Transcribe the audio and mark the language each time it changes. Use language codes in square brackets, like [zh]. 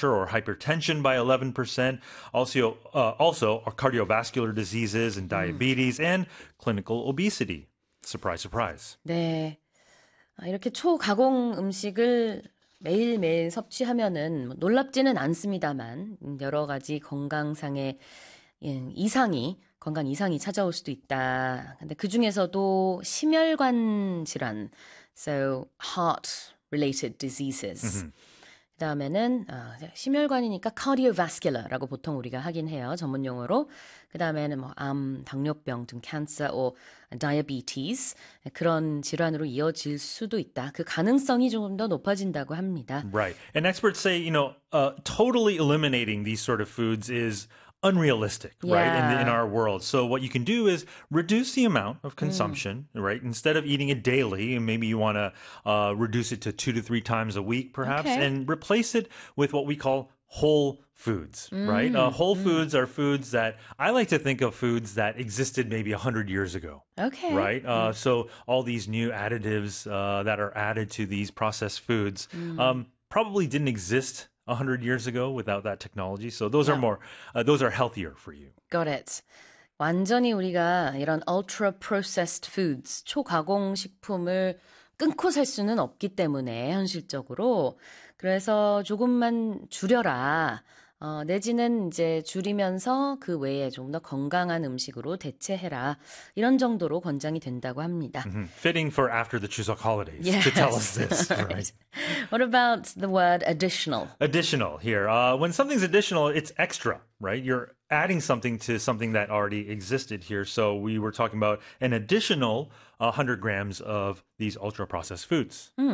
[en] or hypertension by 11%, also our cardiovascular diseases and diabetes and clinical obesity. Surprise, surprise. [ko] 네. 이렇게 초가공 음식을 매일매일 섭취하면은 놀랍지는 않습니다만 여러 가지 건강상의 이상이 건강 이상이 찾아올 수도 있다. 근데 그중에서도 심혈관 질환, [en] so heart related diseases. [ko] 그다음에는 심혈관이니까 cardiovascular라고 보통 우리가 하긴 해요. 전문 용어로. 그다음에는 뭐 암, 당뇨병 등 [en] cancer or diabetes [ko] 그런 질환으로 이어질 수도 있다. 그 가능성이 조금 더 높아진다고 합니다. [en] Right. And experts say, totally eliminating these sort of foods is unrealistic, right? In our world. So what you can do is reduce the amount of consumption, right? Instead of eating it daily, maybe you want to reduce it to 2 to 3 times a week, perhaps, and replace it with what we call whole foods, right? Whole foods are foods that I like to think of foods that existed maybe 100 years ago. Right. So all these new additives that are added to these processed foods probably didn't exist 100 years ago without that technology. So those are healthier for you. Got it. [ko] 완전히 우리가 이런 [en] ultra processed foods, [ko] 초가공 식품을 끊고 살 수는 없기 때문에, 현실적으로. 그래서 조금만 줄여라. 내지는 이제 줄이면서 그 외에 좀더 건강한 음식으로 대체해라. 이런 정도로 권장이 된다고 합니다. [en] Fitting for after the Chuseok holidays to tell Yes. us this, right? What about the word additional? Additional here. When something's additional, it's extra, right? You're adding something to something that already existed here. So we were talking about an additional 100 grams of these ultra-processed foods.